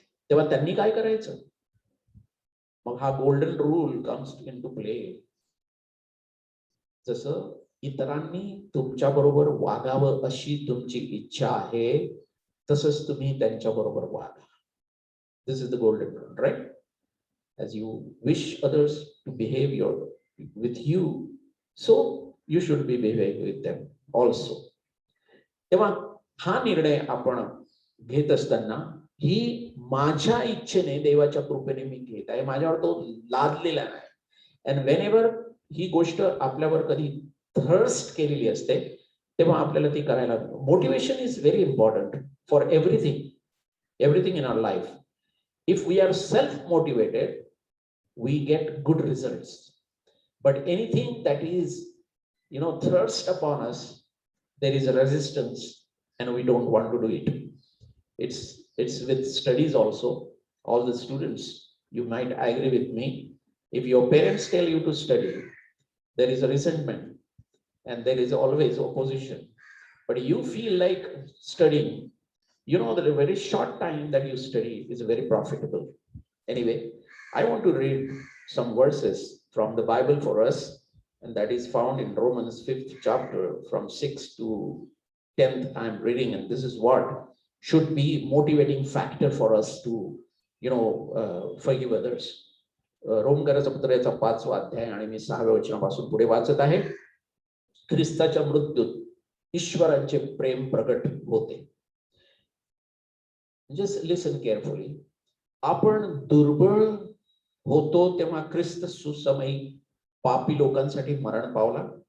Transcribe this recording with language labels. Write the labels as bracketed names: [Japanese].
[Marathi] तेव्हा त्यांनी काय करायचं? मग हा [English] Golden rule comes into play. [Marathi] जसं इतरांनी तुमच्या बरोबर वागावं अशी तुमची इच्छा आहे, तसंच तुम्ही त्यांच्या बरोबर वागा. [English] This is the golden rule, right? As you wish others to behave with you, so you should be behaving with them also. [Marathi] तेव्हा हा निर्णय आपण घेत असताना ही माझ्या इच्छेने, देवाच्या कृपेने मी घेत आहे, माझ्यावर तो लादलेला नाही. [English] and whenever [Marathi] ही गोष्ट आपल्यावर कधी थर्स्ट केलेली असते, तेव्हा आपल्याला ती करायला. [English] Motivation is very important for everything in our life. If we are self-motivated, we get good results. But anything that is, thrust upon us, there is a resistance, and we don't want to do it. It's with studies also. All the students, you might agree with me. If your parents tell you to study, there is a resentment, and there is always opposition. But you feel like studying. You know that a very short time that you study is very profitable. Anyway, I want to read some verses from the Bible for us, and that is found in Romans 5th chapter from 6th to 10th. I am reading, and this is what should be motivating factor for us to, forgive others. [Marathi] रोमकराचा पत्र याचा 5वा अध्याय आणि मी 6व्या वचनापासून पुढे वाचत आहे. ख्रिस्ताच्या मृत्यूत ईश्वराचे प्रेम प्रकट होते. [English] Just listen carefully. [Marathi] आपण दुर्बळ होतो तेव्हा ख्रिस्त सुसमयी पापी लोकांसाठी मरण पावला.